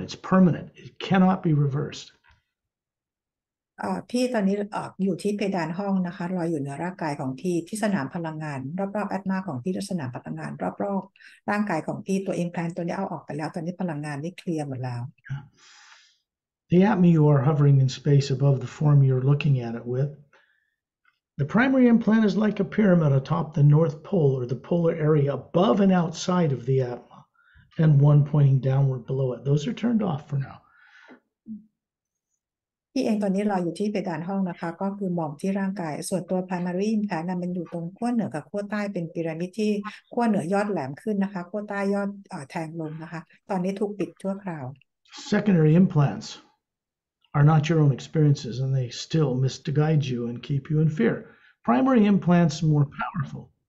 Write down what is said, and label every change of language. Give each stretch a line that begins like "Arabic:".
English: It's permanent. It cannot be reversed.
Thai: พี่ตอนนี้อยู่ที่เพดานห้องนะคะลอยอยู่เหนือร่างกายของพี่ที่สนามพลังงานรอบๆแอตมาของพี่และสนามพลังงานรอบๆร่างกายของพี่ตัว implant ตัวนี้เอาออกไปแล้วตอนนี้พลังงานนี่เคลียร์หมดแล้ว
English: The atma you are hovering in space above the form you're looking at it with. The primary implant is like a pyramid atop the North Pole or the polar area above and outside of the atma, and one pointing downward below it. Those are turned off for now.
Thai: พี่เองตอนนี้เราอยู่ที่เพดานห้องนะคะก็คือมองที่ร่างกายส่วนตัว primary implant นั้นมันอยู่ตรงขั้วเหนือกับขั้วใต้เป็นพีระมิดที่ขั้วเหนือยอดแหลมขึ้นนะคะขั้วใต้ยอดแทงลงนะคะตอนนี้ถูกปิดชั่วคราว
English: Secondary implants are not your own experiences, and they still misguide you and keep you in fear. Primary implants more powerful.